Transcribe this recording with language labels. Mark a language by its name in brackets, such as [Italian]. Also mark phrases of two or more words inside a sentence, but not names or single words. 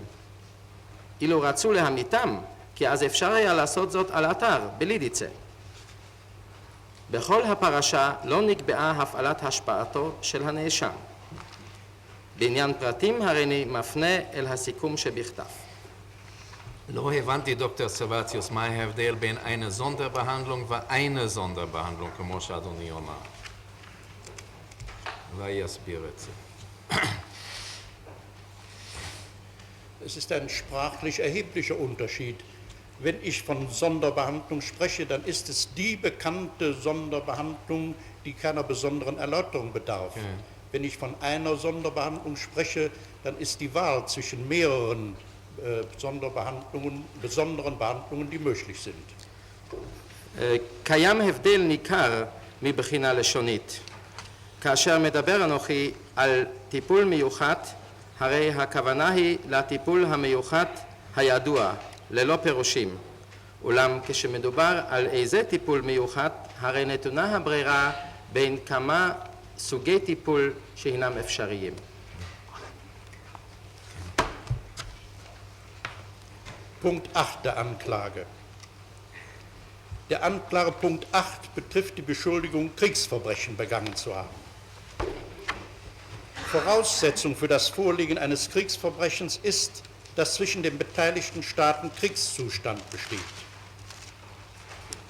[Hebrew] אילו רצו להמיתם, כי אז אפשר היה לעשות זאת על אתר, בלידיצה. בכל הפרשה לא נקבעה הפעלת השפעתו של הנאשם. בעניין פרטים הרי אני מפנה אל הסיכום שבכתב. לא הבנתי, דוקטור סרבציוס, מה ההבדל בין [German] eine Sonderbehandlung [Hebrew] וא [German] eine Sonderbehandlung, [Hebrew] כמו שאדוני אומר. אולי יסביר את זה. [German] Es ist ein sprachlich erheblicher Unterschied. Wenn ich von Sonderbehandlung spreche, dann ist es die bekannte Sonderbehandlung, die keiner besonderen Erläuterung bedarf. Okay. Wenn ich von einer Sonderbehandlung spreche, dann ist die Wahl zwischen mehreren besonderen Behandlungen, die möglich sind. [Hebrew] קיים הבדל ניכר מבחינה לשונית. כאשר מדבר אנוכי על טיפול מיוחד, הרי הכוונה היא לטיפול המיוחד הידוע, ללא פירושים. אולם כשמדובר על איזה טיפול מיוחד, הרי נתונה הברירה בין כמה סוגי טיפול שהינם אפשריים. [German] Punkt 8 der Anklage. Der Anklagepunkt 8 betrifft die Beschuldigung, Kriegsverbrechen begangen zu haben. Voraussetzung für das Vorliegen eines Kriegsverbrechens ist, dass zwischen den beteiligten Staaten Kriegszustand besteht.